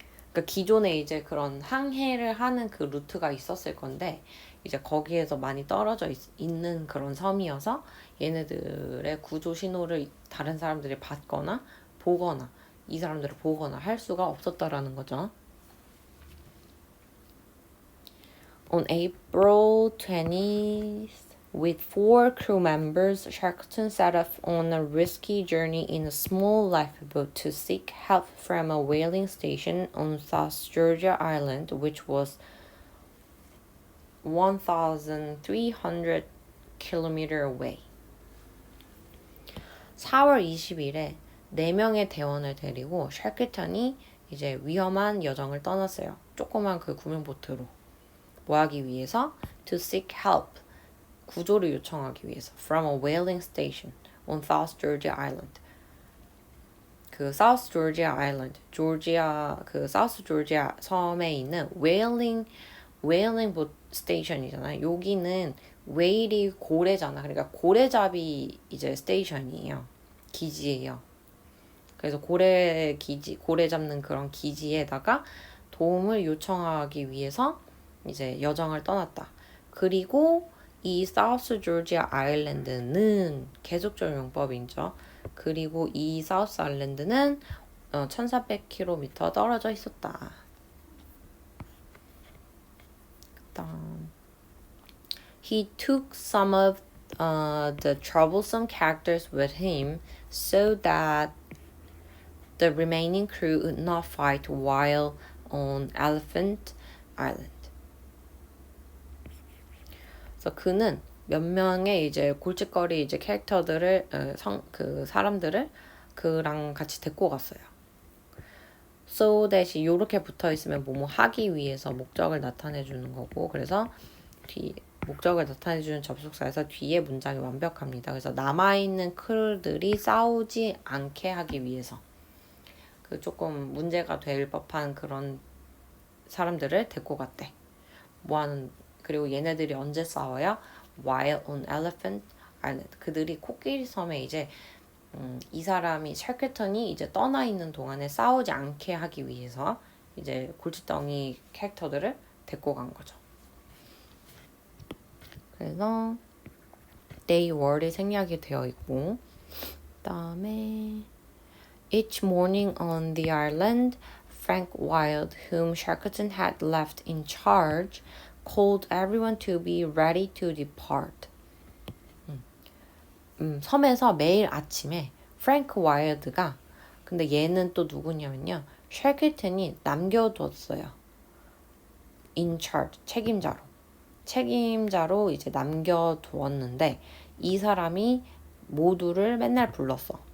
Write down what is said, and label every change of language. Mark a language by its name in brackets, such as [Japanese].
[Korean] 그러니까 기존에 이제 그런 항해를 하는 그 루트가 있었을 건데 이제 거기에서 많이 떨어져 있는 그런 섬이어서 얘네들의 구조 신호를 다른 사람들이 받거나 보거나 이 사람들을 보거나 할 수가 없었다라는 거죠. [English] On April 20th, with 4 crew members, Shackleton set off on a risky journey in a small lifeboat to seek help from a whaling station on South Georgia Island, which was 1,300 km away. [Korean] 4월 20일에 4명의 대원을 데리고 샤크턴이 이제 위험한 여정을 떠났어요. 조그만 그 구명보트로. 뭐 하기 위해서? [English] To seek help. [Korean] 구조를 요청하기 위해서. [English] From a whaling station on South Georgia Island. [Korean] 그 South Georgia Island, 조지아 그 South Georgia 섬에 있는 whaling boat station이잖아요. 여기는 whale이 고래잖아. 그러니까 고래잡이 이제 스테이션이에요. 기지예요. 그래서 고래 잡는 그런 기지에다가 도움을 요청하기 위해서 이제 여정을 떠났다. 그리고 이 사우스 조지아 아일랜드는 계속적 용법이죠. 그리고 이 사우스 아일랜드는 1400km 떨어져 있었다. [English] He took some of the troublesome characters with him so that the remaining crew would not fight while on Elephant Island. [Korean] 그래서 그는 몇 명의 이제 골칫거리 이제 캐릭터들을 사람들을 그랑 같이 데리고 갔어요. So that이 요렇게 붙어 있으면 뭐뭐 하기 위해서 목적을 나타내 주는 거고, 그래서 목적을 나타내 주는 접속사에서 뒤에 문장이 완벽합니다. 그래서 남아 있는 크루들이 싸우지 않게 하기 위해서 그 조금 문제가 될 법한 그런 사람들을 데리고 갔대. 그리고 얘네들이 언제 싸워요? [English] While on Elephant Island. [Korean] 그들이 코끼리 섬에 이제 이 사람이 샤크턴이 이제 떠나 있는 동안에 싸우지 않게 하기 위해서 이제 골칫덩이 캐릭터들을 데리고 간 거죠. 그래서 [English] they were이 [Korean] 생략이 되어 있고, 그다음에 [English] each morning on the island, Frank Wild, whom Shackleton had left in charge, called everyone to be ready to depart. [Korean] 섬에서 매일 아침에 프랭크 와일드가 근데 얘는 또 누구냐면요. 샤클튼이 남겨뒀어요. [English] in charge, [Korean] 책임자로 이제 남겨두었는데 이 사람이 모두를 맨날 불렀어.